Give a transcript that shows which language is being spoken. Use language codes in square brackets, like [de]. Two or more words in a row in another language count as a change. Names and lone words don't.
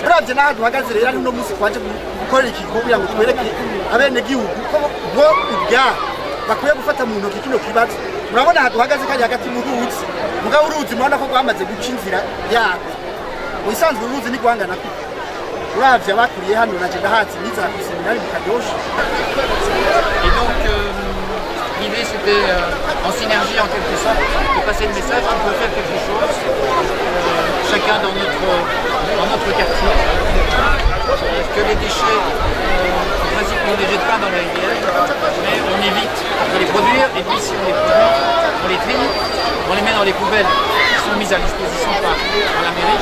[rn] uravye n'aho duhagaze rero ari no musi twaje gukorera iki kugira ngo twereke abenegihugu ko bo ibyabo bakwiye gufata mu ntoki kino kibazo murabona aha duhagaze kari hagati mu ruzi mugabo uruzi murabona ko rwamaze guca inzira yako ubusanzwe uruzi ni guhangana ko uravye abakuriye hano naje ndahatse n'inzira ku seminari mu Kadosha. [fr] Et donc l'idée c'était en synergie en quelque sorte de passer le message qu'on peut faire quelque chose chacun dans notre quartier, que les déchets en principe on ne les jette pas dans la rivière mais on évite de les produire et puis si on les produit on les trie, on les met dans les poubelles qui sont mises à disposition par la mairie.